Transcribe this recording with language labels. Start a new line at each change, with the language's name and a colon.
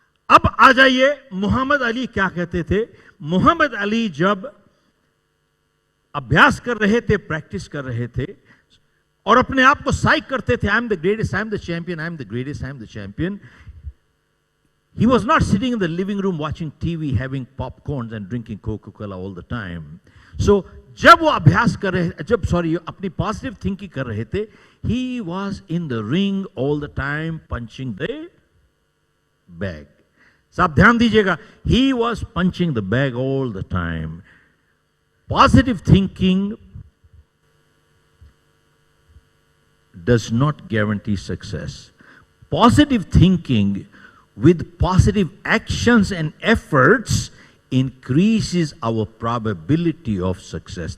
Hindi: अब आ जाइए, मोहम्मद अली क्या कहते थे? मोहम्मद अली जब अभ्यास कर रहे थे, प्रैक्टिस कर रहे थे और अपने आप को साइक करते थे,
English: I am the greatest, I am the champion,
Hindi: I am the greatest, I am the champion.
English: He was not sitting in the living room watching TV, having popcorns and drinking Coca-Cola all the time. So,
Hindi: जब वो अभ्यास कर रहे, अपनी positive thinking कर रहे थे,
English: he was in the ring all the time punching the bag.
Hindi: साहब ध्यान दीजिएगा,
English: He was punching the bag all the time.
Hindi: Positive thinking
English: does not guarantee success. Positive thinking with positive actions and efforts increases our probability of success.